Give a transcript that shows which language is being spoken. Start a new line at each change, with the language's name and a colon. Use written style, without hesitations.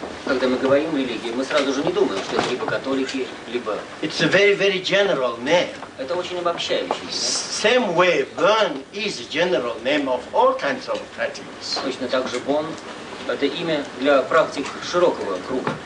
Russian: Когда мы говорим религия, мы сразу же не думаем, что это либо католики, либо...
English: It's a very general name.
Russian: Это очень обобщающий.
English: Same way, Burn is a general name of all kinds of practices.
Russian: Точно так же Бон – это имя для практик широкого круга.